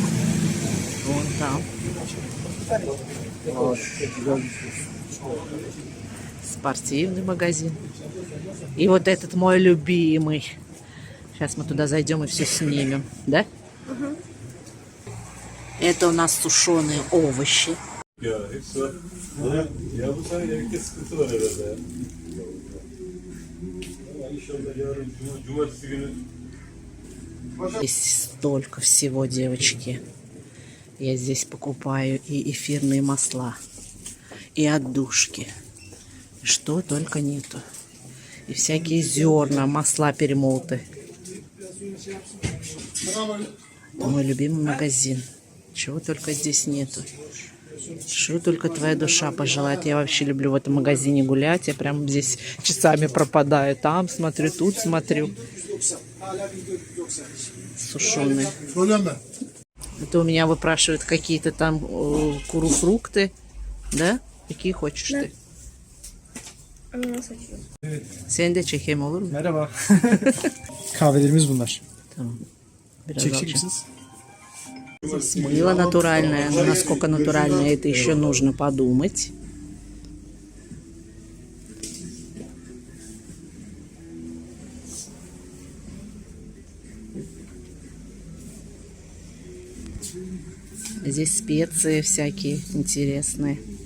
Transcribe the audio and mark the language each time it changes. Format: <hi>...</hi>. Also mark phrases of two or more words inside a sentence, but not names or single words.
<ru>Вон там. Вот. Спортивный магазин. И вот этот мой любимый. Сейчас мы туда зайдем и все снимем, да? Это у нас sушеные овощи.</ru> <tr>Ya hepsi var. Ha, ya bu sene yemekte sıkıntı var herhalde ya. Ama İnşallah yarın cumartesi günü.</tr> <ru>Здесь столько всего, девочки. Я здесь покупаю и эфирные масла, и отдушки. Что только нету. И всякие зерна, масла перемолоты. Это мой любимый магазин. Чего только здесь нету. Что только твоя душа пожелает. Я вообще люблю в этом магазине гулять. Я прям здесь часами пропадаю. Там смотрю, тут смотрю. Сушеные. Это у меня выпрашивают какие-то там куруфрукты. Да? Какие хочешь ты?</ru> <tr>Seni de çekeyim olur mu? Merhaba. Kahvelerimiz bunlar. Tamam. Biraz Çekecek alacağım. misiniz?</tr> <ru>Здесь мыло натуральное. Но насколько натуральное, это еще нужно подумать. Здесь специи всякие интересные.</ru>